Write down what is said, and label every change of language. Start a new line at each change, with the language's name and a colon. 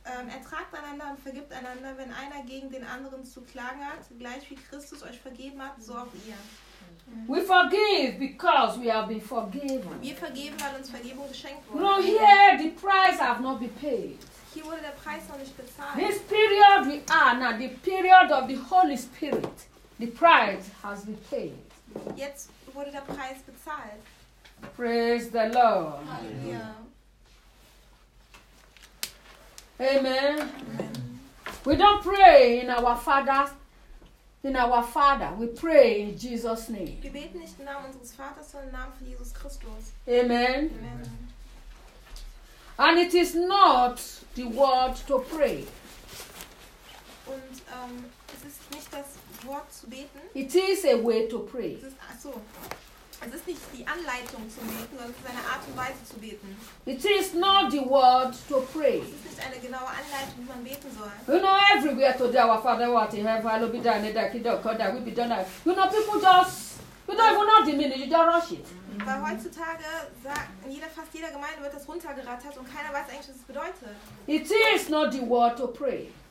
German: Ertragt einander und vergibt einander, wenn einer gegen den anderen zu klagen hat, gleich wie Christus euch vergeben hat, so auch ihr.
English: We forgive because we have been forgiven.
German: Wir vergeben, weil uns Vergebung geschenkt wurde.
English: No, here the price have not been paid.
German: Hier wurde der Preis noch nicht bezahlt.
English: This period we are now, the period of the Holy Spirit, the price has been paid.
German: Jetzt wurde der Preis bezahlt.
English: Praise the Lord. Halleluja. Amen. We don't pray in our Father's, in our Father. We pray in Jesus' name.
German: Wir beten nicht im Namen unseres Vaters, sondern im Namen von Jesus Christus.
English: Amen. Amen. And it is not the word to pray.
German: Und es ist nicht das Wort zu beten.
English: It is a way to pray.
German: Es ist nicht die Anleitung zu beten, sondern es ist eine Art und Weise zu beten.
English: It is not the word to pray.
German: Es ist nicht eine genaue Anleitung, wie man beten soll.
English: You know, everywhere today, our Father who art in heaven, hallowed be thy name, thy kingdom come, thy will be done. You know, people just, you don't even know the meaning, you just rush it.
German: Weil heutzutage sagt jeder, fast jeder Gemeinde wird das runtergerattert und keiner weiß eigentlich, was es bedeutet.
English: It is not the word to pray.